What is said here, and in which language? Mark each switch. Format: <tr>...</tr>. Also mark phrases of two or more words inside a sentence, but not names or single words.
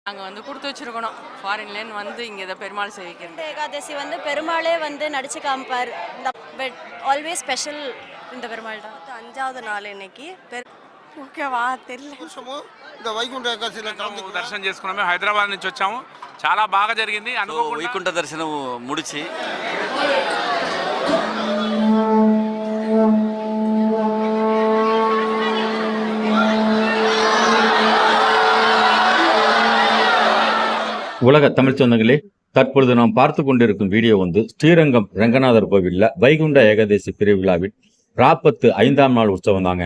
<ta>நாங்கள் வந்து கொடுத்து வச்சிருக்கணும். ஃபாரின்லேருந்து வந்து இங்கே இதை பெருமாள் சேவிக்கிறது. ஏகாதசி வந்து பெருமாளே வந்து நடிச்சு காமிப்பார். இந்த</ta> <en>but always special</en> <ta>இந்த பெருமாள் தான். 5வது நாள் இன்னைக்கு</ta> <te>ఓకేవా తెలియదు. இந்த వైకుంఠ ఏకాదశిలో దర్శనం చేసుకున్నాము. హైదరాబాద్ నుంచి వచ్చాము. చాలా బాగా జరిగింది. వైకుంఠ దర్శనం ముడిచి</te> <ta>உலக தமிழ் சொந்தங்களே, தற்பொழுது நாம் பார்த்து கொண்டிருக்கும் வீடியோ வந்து ஸ்ரீரங்கம் ரங்கநாதர் கோவிலில் வைகுண்ட ஏகாதசி திருவிழாவில் 45ஆம் நாள் உற்சவம் தாங்க.</ta>